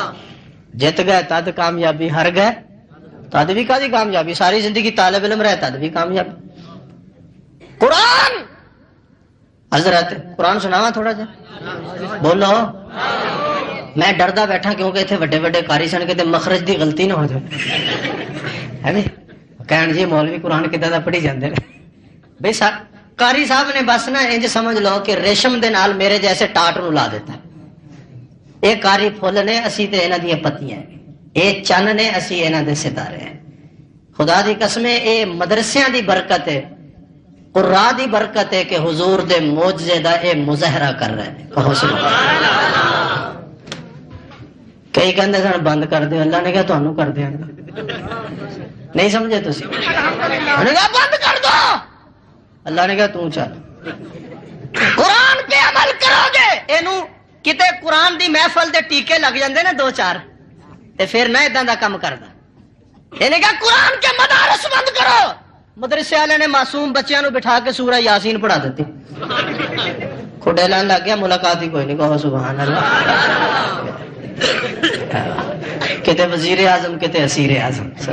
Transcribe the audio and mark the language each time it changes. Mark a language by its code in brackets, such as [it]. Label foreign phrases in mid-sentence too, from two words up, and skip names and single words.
[pa] جیت گئے تد کامیابی، ہر گئے تد بھی کادی کامیابی. ساری زندگی طالب علم رہے تد بھی کامیابی. قرآن حضرت قرآن سناواں تھوڑا جا بولو. میں ڈردا بیٹھا کیونکہ اتنے وڈے وڈے کاری سن کے مخرج دی غلطی نہ ہو جائے. کہن جی مولوی قرآن کداں دا پڑھی جاندے نے. بھئی قاری صاحب نے بس نا انج سمجھ لو کہ ریشم دے نال میرے جیسے ٹاٹ نو لا دیتا. اے کاری پھول نے، اسی تے انہاں دی پتیاں، اے چن نے، اسی انہاں دے ستارے ہیں. خدا دی قسم اے مدرسیاں دی برکت ہے، قرآن دی برکت ہے کہ حضور دے معجزے دا اے مظاہرہ کر رہے ہیں. [ur] کہو [ar] سبحان اللہ. [pa] کئی کہندے سن بند کر دے، اللہ نے کہا تانوں کر دیاں گا. نہیں سمجھے تسی؟ [ur] انہوں نے کہا بند کر دو، اللہ نے کہا تو چل. قرآن پہ عمل کرو گے. [pa] اینو کتے قرآن دی محفل دے ٹیکے لگ جاندے نے 2-4 تے پھر نہ اداں دا کم کردا. [ur] انہیں کہا قرآن کے مدارس بند کرو. [pa] مدرسے والے نے معصوم بچیاں نو بٹھا کے سورہ یاسین پڑھا دیتی. کھڈے لان لگ گیا، ملاقات ہی کوئی نہیں. [ur] کہو [ar] سبحان اللہ. [pa] کتے وزیر اعظم، کتے اسیر اعظم.